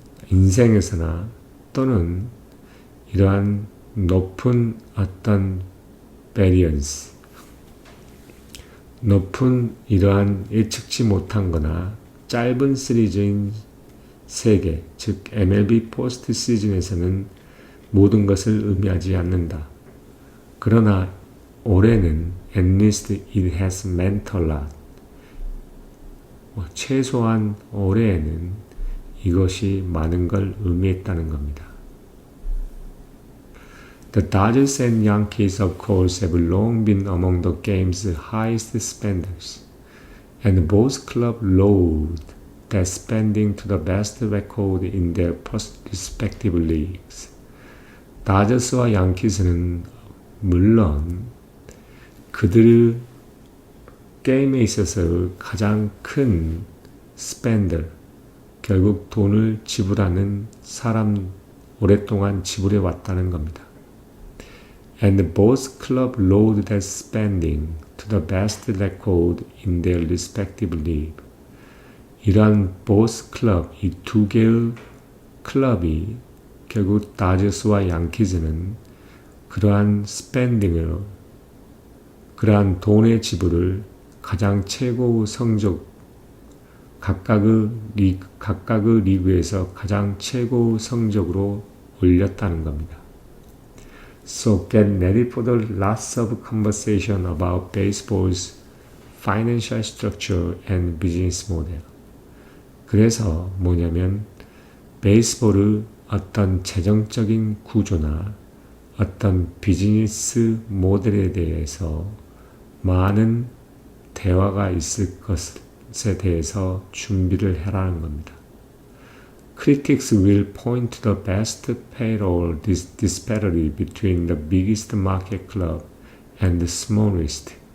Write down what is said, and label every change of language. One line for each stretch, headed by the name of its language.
Korean: 인생에서나 또는 이러한 높은 어떤 베리언스, 높은 이러한 예측치 못한 거나 짧은 시리즈인 세계, 즉 MLB 포스트 시즌에서는 모든 것을 의미하지 않는다. 그러나 올해는
English: at least it has meant a lot.
Korean: 최소한 올해에는 이것이 많은 걸 의미했다는 겁니다.
English: The Dodgers and Yankees, of course, have long been among the game's highest spenders, and both clubs load that spending to the best record in their respective leagues.
Korean: 다저스와 양키스는 물론 그들 게임에 있어서 가장 큰 스펜더, 결국 돈을 지불하는 사람 오랫동안 지불해 왔다는 겁니다.
English: And both clubs load that spending to the best record in their respective league.
Korean: 이러한
English: both club,
Korean: 이 두 개의 클럽이 결국 다저스와 양키즈는 그러한 스펜딩을, 그러한 돈의 지불을 가장 최고 성적, 각각의 리그에서 가장 최고 성적으로 올렸다는 겁니다.
English: So get ready for the lots of conversation about baseball's financial structure and business model.
Korean: 그래서 뭐냐면 베이스볼의 어떤 재정적인 구조나 어떤 비즈니스 모델에 대해서 많은 대화가 있을 것에 대해서 준비를 해라는 겁니다.
English: Critics will point to the best payroll disparity between the biggest market club and the smallest.